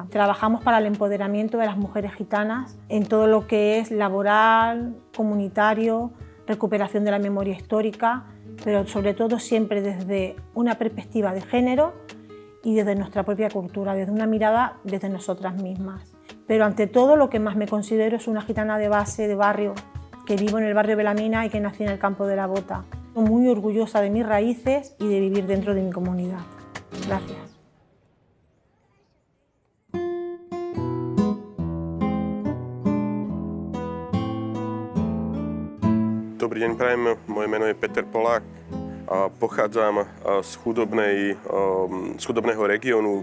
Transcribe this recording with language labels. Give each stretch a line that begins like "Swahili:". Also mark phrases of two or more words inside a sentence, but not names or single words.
Spanish: Trabajamos para el empoderamiento de las mujeres gitanas en todo lo que es laboral, comunitario, recuperación de la memoria histórica, pero sobre todo siempre desde una perspectiva de género y desde nuestra propia cultura, desde una mirada desde nosotras mismas. Pero ante todo lo que más me considero es una gitana de base, de barrio, que vivo en el barrio de la Mina y que nací en el campo de la Bota. Estoy muy orgullosa de mis raíces y de vivir dentro de mi comunidad. Gracias.
Slovak: Dobrý deň, prajem. Moje meno je Peter Polák. Pochádzam z chudobného regiónu.